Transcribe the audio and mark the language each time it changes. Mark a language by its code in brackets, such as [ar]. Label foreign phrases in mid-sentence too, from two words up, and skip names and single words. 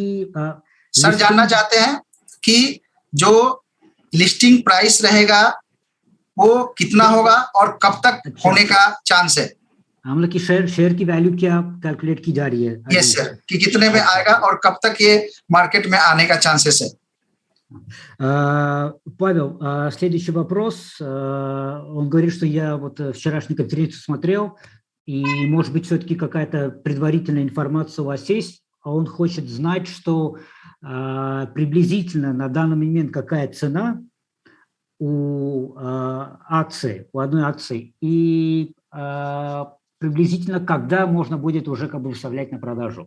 [hi] सर जानना चाहते हैं कि जो [en] listing price [hi] रहेगा वो कितना होगा और कब तक होने का चांस है। हम लोग की शेयर की वैल्यू क्या कैलकुलेट की जा रही है? [en] yes sir, [hi] कि कितने में आएगा और कब तक ये मार्केट में आने का चांसेस है। [ru] Павел, следующий вопрос. Он говорит, что я вот вчерашнюю конференцию смотрел, и, может быть, все-таки какая-то предварительная информация у вас есть, а он хочет знать, что приблизительно на данный момент какая цена у акции, у одной акции, и приблизительно когда можно будет уже как бы выставлять на продажу.